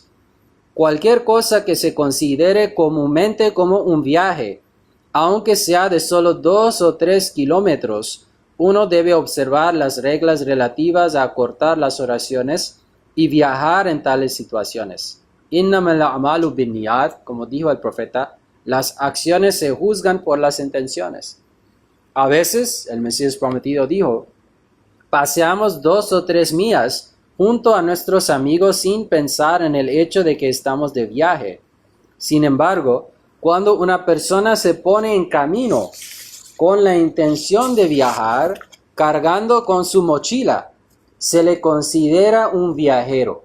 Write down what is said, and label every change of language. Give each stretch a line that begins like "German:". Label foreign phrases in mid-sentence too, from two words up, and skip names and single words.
Spanish: Cualquier cosa que se considere comúnmente como un viaje, aunque sea de solo 2 o 3 kilómetros, uno debe observar las reglas relativas a acortar las oraciones y viajar en tales situaciones.
Arabic: إنما الأعمال بالنيات,
Spanish: como dijo el profeta, las acciones se juzgan por las intenciones. A veces, el Mesías prometido dijo, paseamos 2 o 3 millas junto a nuestros amigos sin pensar en el hecho de que estamos de viaje. Sin embargo, cuando una persona se pone en camino con la intención de viajar, cargando con su mochila, se le considera un viajero.